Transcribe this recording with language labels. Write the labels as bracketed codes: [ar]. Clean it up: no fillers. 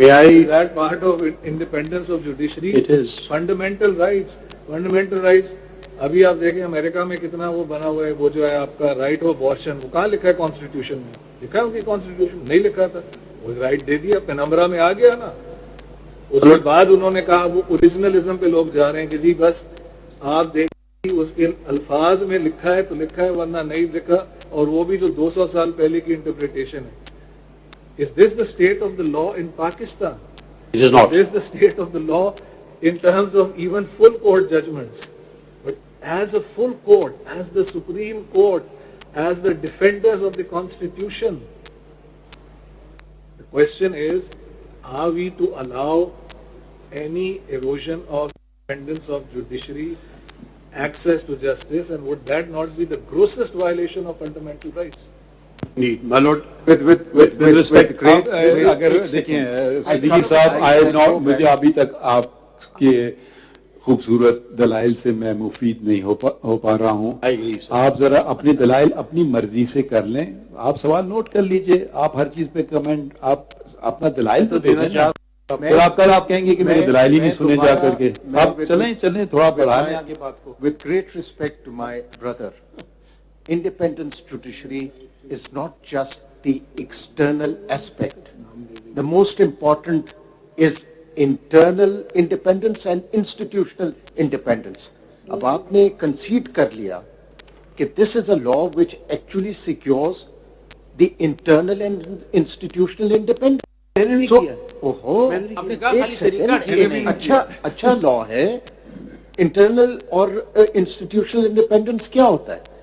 [en] Is that part of independence of judiciary? It is. Fundamental rights. [hi] अभी आप देखें America में कितना वो बना हुआ है, वो जो है आपका राइट ऑफ अबॉर्शन, वो कहाँ लिखा है कॉन्स्टिट्यूशन में? लिखा है उनकी कॉन्स्टिट्यूशन? नहीं लिखा था, वो राइट दे दिया, पेनम्बरा में आ गया ना। उसके बाद उन्होंने कहा वो ओरिजिनलिज्म पे लोग जा रहे हैं कि जी बस आप देखिए उसके अल्फाज में लिखा है तो लिखा है, वरना नहीं लिखा, और वो भी जो 200 साल पहले की इंटरप्रिटेशन है। [en] Is this the state of the law in Pakistan? It is not. Is this the state of the law in terms of even full court judgments? But as a full court, as the Supreme Court, as the defenders of the Constitution, the question is, are we to allow any erosion of independence of judiciary, access to justice, and would that not be the grossest violation of fundamental rights? Indeed, my lord, with respect, [hi] अगर देखिए सिद्दीकी साहब, मुझे अभी तक आपके खूबसूरत दलाइल से मैं मुफीद नहीं हो पा रहा हूँ। आप जरा अपने दलाइल अपनी मर्जी से कर लें, आप सवाल नोट कर लीजिए, आप हर चीज पे कमेंट, आप अपना दलाइल तो देना चाहिए। फिर आप कहेंगे कि मेरे दलाइल ही नहीं सुने जा करके। आप चलें थोड़ा बढ़ाएं आगे बात को। [en] with great respect to my brother, independence judiciary is not just the external aspect. The most important is internal independence and institutional independence. [hi] अब आपने [en] concede [hi] कर लिया कि [en] this is a law which actually secures the internal and institutional independence. [hi] So, ओहो, एक second, अच्छा law है। Internal और इंस्टीट्यूशनल इंडिपेंडेंस क्या होता है?